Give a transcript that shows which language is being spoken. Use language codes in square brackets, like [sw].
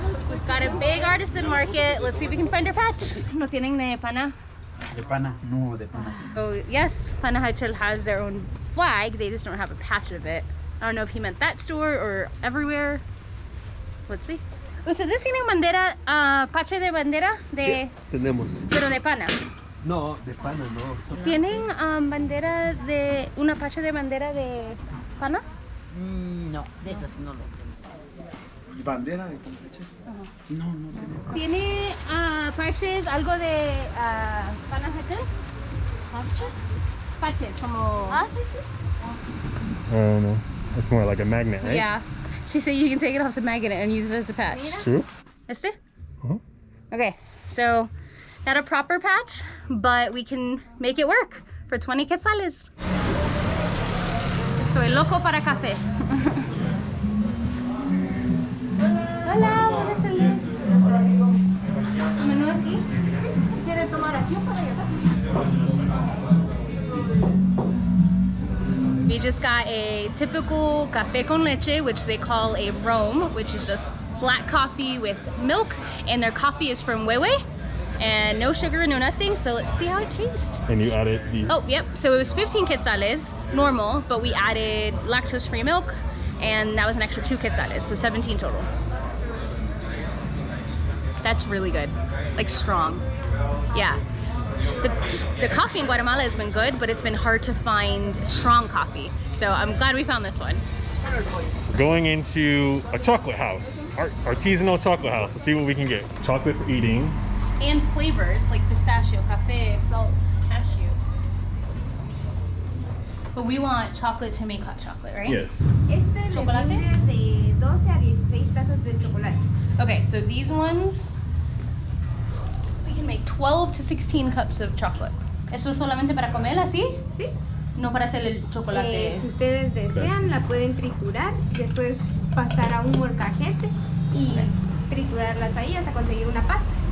[en] We've got a big artisan market. Let's see if we can find our patch. [es] ¿No tienen de pana? De pana, no, de pana. [en] So yes, Panajachel has their own flag. They just don't have a patch of it. I don't know if he meant that store or everywhere. Let's see. [es] ¿Ustedes tienen bandera, pache de bandera? De, Sí, tenemos. pero de pana. No, de pana no. ¿Tienen bandera de, una pache de bandera de pana? No, de esas no lo tengo. ¿Bandera de Panajachel? No, no tenemos. ¿Tiene parches, algo de Panajachel? ¿Parches? Patches, como... Sí, sí. [en] I don't know. It's more like a magnet, right? Yeah. She said you can take it off the magnet and use it as a patch. True. [es] Este? Uh-huh. [en] Okay, so not a proper patch, but we can make it work for 20 quetzales. [es] Estoy loco para café. Hola, buenas tardes. ¿Menú aquí? ¿Quieren tomar aquí o para allá? [en] We just got a typical café con leche, which they call a Rome, which is just black coffee with milk, and their coffee is from Huehue, and no sugar, no nothing, so let's see how it tastes. And you added the... Oh, yep, so it was 15 quetzales, normal, but we added lactose-free milk, and that was an extra 2 quetzales, so 17 total. That's really good, like strong, yeah. the coffee in Guatemala has been good, but it's been hard to find strong coffee. So I'm glad we found this one. We're going into a chocolate house, artisanal chocolate house. Let's see what we can get. Chocolate for eating. And flavors like pistachio, cafe, salt, cashew. But we want chocolate to make hot chocolate, right? Yes. Chocolate? [es] De 12 a 16 tazas de chocolate. [en] Okay, so these ones, we can make 12 to 16 cups of chocolate. [es] ¿Eso es solamente para comer así? Sí. No para hacer el chocolate. Si ustedes desean, la pueden triturar, después pasar a un molcajete y triturarlas ahí hasta conseguir una pasta.